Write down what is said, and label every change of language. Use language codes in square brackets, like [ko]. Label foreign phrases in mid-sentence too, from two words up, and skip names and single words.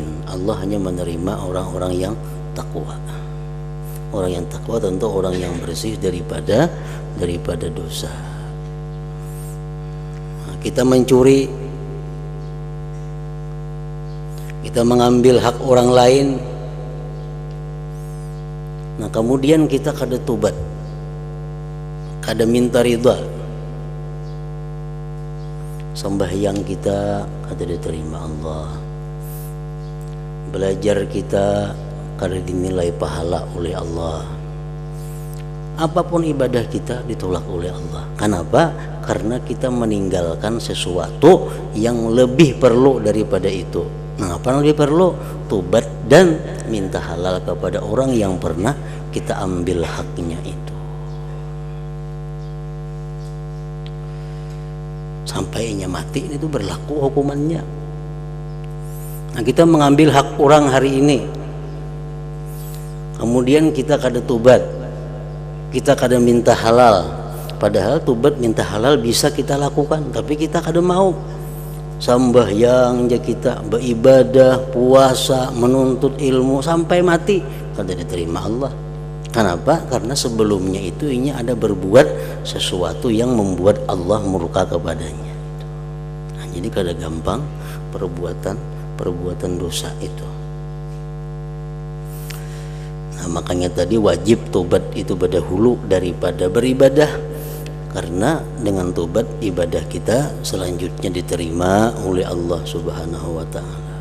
[id] Allah hanya menerima orang-orang yang takwa. Orang yang takwa tentu orang yang bersih daripada dosa. [bjn] Nah, kita mencuri, kita mengambil hak orang lain, nah kemudian kita kada tobat, kada minta ridha, sembahyang kita kada diterima Allah, belajar kita kada dinilai pahala oleh Allah, [id] apapun ibadah kita ditolak oleh Allah. Kenapa? Karena kita meninggalkan sesuatu yang lebih perlu daripada itu. Nah, apa yang lebih perlu? Tobat dan minta halal kepada orang yang pernah kita ambil haknya itu. [bjn] Sampai inya mati itu berlaku hukumannya. Nah, kita mengambil hak orang hari ini, kemudian kita kada tobat, kita kada minta halal. Padahal tobat minta halal bisa kita lakukan, tapi kita kada mau. Sembahyang aja kita, beribadah, puasa, menuntut ilmu sampai mati kada diterima Allah. [id] Kenapa? [bjn] Karena sebelumnya itu inya ada berbuat sesuatu yang membuat Allah murka kepadanya. Nah, jadi kada gampang perbuatan dosa itu. [id] Nah, makanya tadi wajib tobat itu berdahulu daripada beribadah, karena dengan tobat ibadah kita selanjutnya diterima oleh Allah [ar] سبحانه وتعالى.